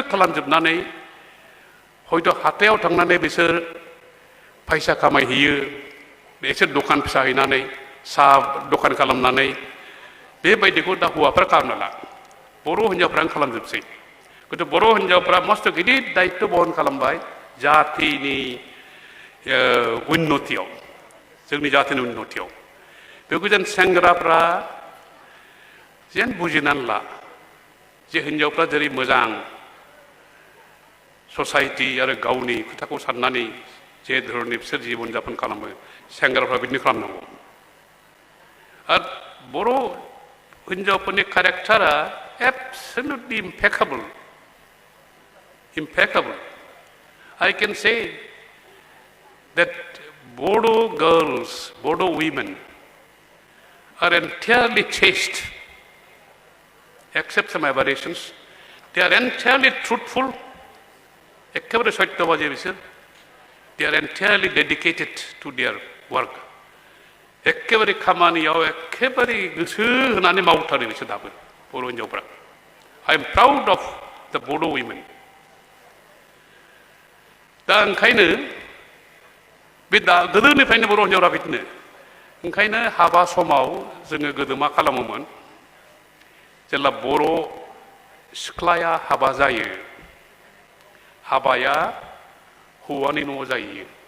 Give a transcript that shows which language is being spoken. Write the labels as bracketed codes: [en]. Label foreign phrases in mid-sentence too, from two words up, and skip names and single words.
[brx] खालामजोबनानै हयथ' हाथायाव थांनानै बिसोर फैसा खामायहैयो बिसोर दखान फिसा हैनानै साहा दखान खालामनानै बेबायदिखौ दा हौवाफ्रा खालामना ला बर' हिन्जावफ्रानो खालामजोबसै गथ' बर' हिन्जावफ्रा मस्थ' गिदिर दायित्व बहन खालामबाय जातिनि उन्नतियाव जोंनि जातिनि उन्नतियाव बेखौ जेन सेंग्राफ्रा जेन बुजिनानै ला जे हिन्जावफ्रा जेरै मोजां ससाइटि आरो गावनि खोथाखौ साननानै जे धरननि बिसोर जिबन जापन खालामो सेंग्राफ्रा बिदिनो खालामनांगौ आरो बर' हिन्जावफोरनि केरेक्टारा [en] absolutely impeccable. I can say that Bodo girls, Bodo women are entirely chaste, except some aberrations. They are entirely truthful. [brx] एखेबारे सत्यबाजी बिसोर [en] they are entirely dedicated to their work. [brx] एखेबारे खामानियाव एखेबारे गोसो होनानै मावथारो बिसोर दाबो बर' हिन्जावफ्रा. [en] I am proud of the Bodo women. [brx] दा ओंखायनो बे दा गोदोनिफ्रायनो बर' हिन्जावफ्रा बिदिनो ओंखायनो हाबा समाव जोङो गोदो मा खालामोमोन जेब्ला बर' सिख्लाया हाबा जायो हाबाया हौवानि न'आव जायो